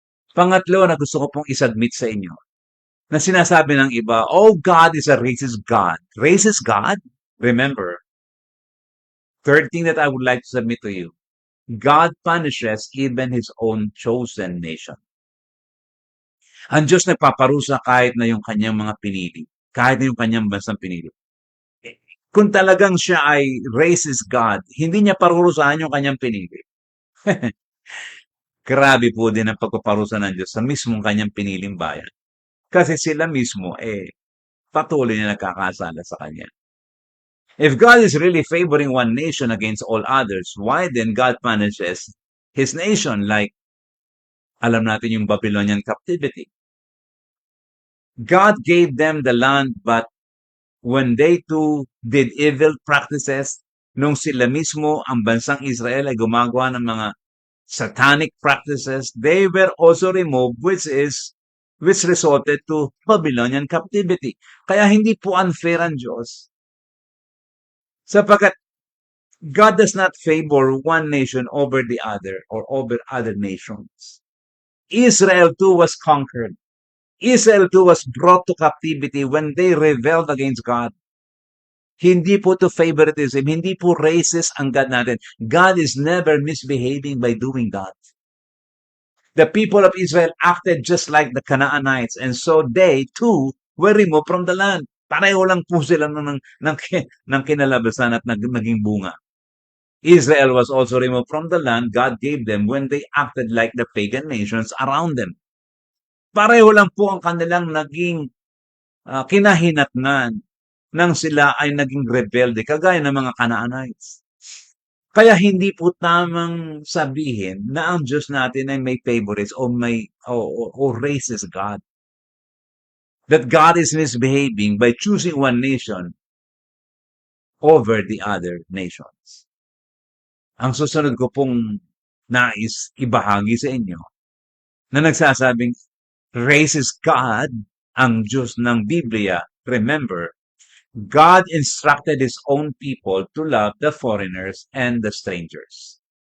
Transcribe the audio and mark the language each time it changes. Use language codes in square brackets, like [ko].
[tl] Pangatlo na gusto ko pong isubmit sa inyo, na sinasabi ng iba, oh, [en] God is a racist God. Racist God? Remember, third thing that I would like to submit to you, God punishes even His own chosen nation. [tl] Ang Diyos nagpaparusa kahit na yung kanyang mga pinili, kahit na yung kanyang bansang pinili. Kung talagang siya ay racist God, hindi niya parurusahan yung kanyang pinili. Grabe po din ang pagpaparusa ng Diyos sa mismong kanyang piniling bayan. Kasi sila mismo, patuloy na nagkakasala sa kanya. [en] If God is really favoring one nation against all others, why then God punishes His nation? [tl] Like, alam natin yung Babylonian captivity. [en] God gave them the land, but when they too did evil practices, [tl] nung sila mismo, ang bansang Israel ay gumagawa ng mga [en] satanic practices, they were also removed, which resulted to Babylonian captivity. [tl] Kaya hindi po unfair ang Diyos. [en] Sapagkat God does not favor one nation over the other or over other nations. Israel too was conquered. Israel too was brought to captivity when they rebelled against God. [tl] Hindi po to favoritism, hindi po racist ang God natin. [en] God is never misbehaving by doing that. The people of Israel acted just like the Canaanites, and so they too were removed from the land. [tl] Pareho lang po sila ng kinalabasan at naging bunga. [en] Israel was also removed from the land God gave them when they acted like the pagan nations around them. [tl] Pareho lang po ang kanilang naging kinahinatnan nang sila ay naging rebelde, kagaya ng mga Canaanites. Kaya hindi po tamang sabihin na ang Diyos natin ay may favorites o racist God. [en] That God is misbehaving by choosing one nation over the other nations. [tl] Ang susunod ko pong nais ibahagi sa inyo na nagsasabing racist God ang Diyos ng Biblia. [en] Remember, God instructed His own people to love the foreigners and the strangers.